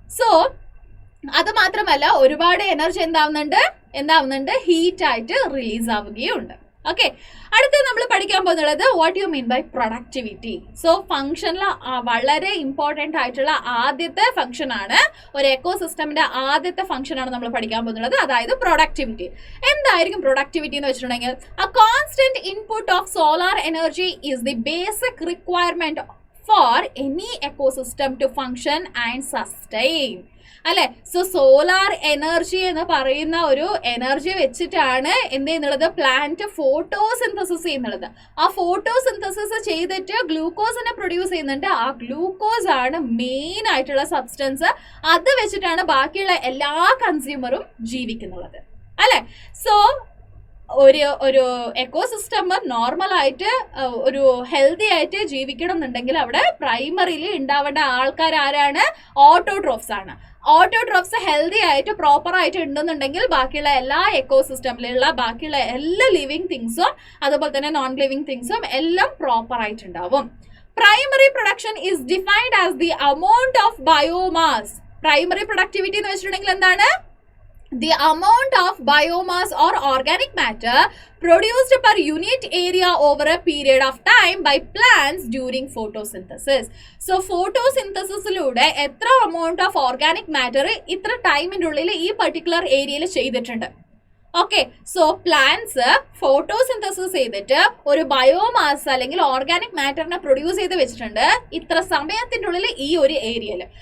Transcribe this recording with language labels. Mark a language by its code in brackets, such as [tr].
[ml] So അത് മാത്രമല്ല, ഒരുപാട് എനർജി എന്താവുന്നുണ്ട് ഹീറ്റ് ആയിട്ട് റിലീസ് ആവുകയുണ്ട്. ഓക്കെ, അടുത്ത നമ്മൾ പഠിക്കാൻ പോകുന്നത് [en] What you mean by productivity. [ml] So ഫംഗ്ഷനിൽ വളരെ ഇമ്പോർട്ടൻ്റ് ആയിട്ടുള്ള ആദ്യത്തെ ഫംഗ്ഷൻ ആണ്, ഒരു എക്കോസിസ്റ്റമിന്റെ ആദ്യത്തെ ഫംഗ്ഷൻ ആണ് നമ്മൾ പഠിക്കാൻ പോകുന്നത്, അതായത് പ്രൊഡക്ടിവിറ്റി. എന്തായിരിക്കും പ്രൊഡക്ടിവിറ്റി എന്ന് വെച്ചിട്ടുണ്ടെങ്കിൽ, [en] a constant input of solar energy is the basic requirement for any ecosystem to function and sustain. [ml] അല്ലെ? സോ സോലാർ എനർജി എന്ന് പറയുന്ന ഒരു എനർജി വെച്ചിട്ടാണ് എന്ത് ചെയ്യുന്നുള്ളത്, പ്ലാന്റ് ഫോട്ടോസിന്തസിസ് ചെയ്യുന്നുള്ളത്. ആ ഫോട്ടോസിന്തസിസ് ചെയ്തിട്ട് ഗ്ലൂക്കോസിനെ പ്രൊഡ്യൂസ് ചെയ്യുന്നുണ്ട്. ആ ഗ്ലൂക്കോസ് ആണ് മെയിൻ ആയിട്ടുള്ള സബ്സ്റ്റൻസ്. അത് വെച്ചിട്ടാണ് ബാക്കിയുള്ള എല്ലാ കൺസ്യൂമറും ജീവിക്കുന്നുള്ളത്. അല്ലെ? സോ ഒരു എക്കോസിസ്റ്റം നോർമലായിട്ട് ഒരു ഹെൽത്തി ആയിട്ട് ജീവിക്കണം എന്നുണ്ടെങ്കിൽ അവിടെ പ്രൈമറിയിൽ ഉണ്ടാവേണ്ട ആൾക്കാർ ആരാണ്? ഓട്ടോട്രോഫ്സ് ആണ്. ഓട്ടോട്രോഫ്സ് ഹെൽത്തി ആയിട്ട് പ്രോപ്പർ ആയിട്ട് ഉണ്ടെന്നുണ്ടെങ്കിൽ ബാക്കിയുള്ള എല്ലാ എക്കോസിസ്റ്റമിലുള്ള ബാക്കിയുള്ള എല്ലാ ലിവിങ് തിങ്സും അതുപോലെ തന്നെ നോൺ ലിവിങ് തിങ്സും എല്ലാം പ്രോപ്പർ ആയിട്ടുണ്ടാവും. [en] Primary production is defined as the amount of biomass. [ml] Primary productivity എന്ന് വെച്ചിട്ടുണ്ടെങ്കിൽ എന്താണ്? [en] The amount of biomass or organic matter produced per unit area over a period of time by plants during photosynthesis. [ml] So photosynthesisലൂടെ എത്ര [en] amount of organic matter [ml] ഇത്ര ടൈമിൻ്റെ ഉള്ളിൽ ഈ particular ഏരിയയിൽ ചെയ്തിട്ടുണ്ട്. ഓക്കെ, സോ പ്ലാന്റ്സ് ഫോട്ടോസിന്തസിസ് ചെയ്തിട്ട് ഒരു ബയോമാസ് അല്ലെങ്കിൽ ഓർഗാനിക് മാറ്ററിനെ പ്രൊഡ്യൂസ് ചെയ്ത് വെച്ചിട്ടുണ്ട് ഇത്ര സമയത്തിൻ്റെ ഉള്ളിൽ ഈ ഒരു ഏരിയയിൽ.